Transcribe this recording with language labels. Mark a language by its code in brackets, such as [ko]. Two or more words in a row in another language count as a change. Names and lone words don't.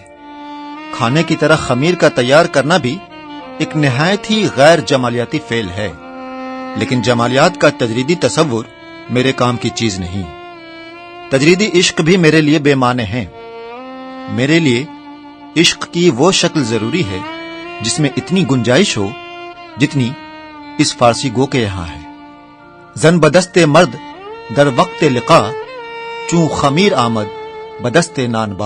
[ur] کھانے کی طرح خمیر کا تیار کرنا بھی ایک نہایت ہی غیر جمالیاتی فعل ہے، لیکن جمالیات کا تجریدی تصور میرے کام کی چیز نہیں۔ تجریدی عشق بھی میرے لیے بے معنی ہے۔ میرے لیے عشق کی وہ شکل ضروری ہے جس میں اتنی گنجائش ہو جتنی اس فارسی گو کے یہاں ہے۔ [fa] زن بدست مرد در وقت لقا، چون خمیر آمد بدست نان با۔